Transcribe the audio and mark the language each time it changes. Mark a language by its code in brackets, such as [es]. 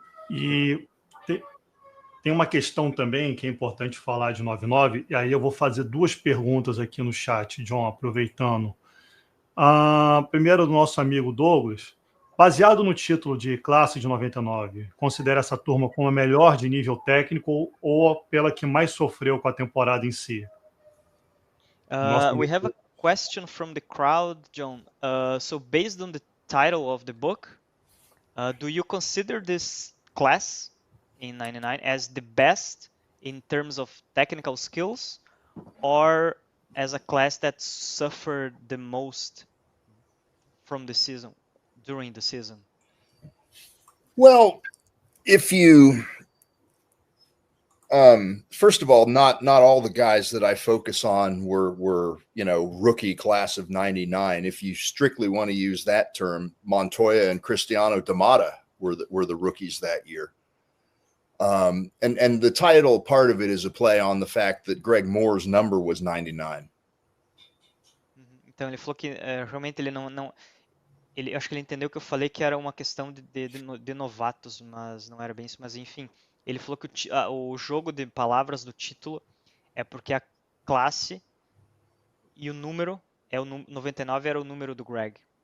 [pt] E tem uma questão também que é importante falar de 99, e aí eu vou fazer duas perguntas aqui no chat, John, aproveitando. Primeiro, do nosso amigo Douglas. Baseado no título de classe de 99, considera essa turma como a melhor de nível técnico ou pela que mais sofreu com a temporada em si? [en] We have a question from the crowd, John. So based on the title of the book, do you consider this class in 99 as the best in terms of technical skills, or as a class that suffered the most from the season, during the season? Well, if you first of all, not all the guys that I focus on were rookie class of 99. If you strictly want to use that term, Montoya and Cristiano D'Amata were the rookies that year. And the title part of it is a play on the fact that Greg Moore's number was 99. [pt] Então ele falou que realmente ele ele acho que ele entendeu que eu falei que era uma questão de novatos, mas não era bem isso. Mas enfim, ele falou que o jogo de palavras do título é porque a classe e o número 99 era o número do Greg.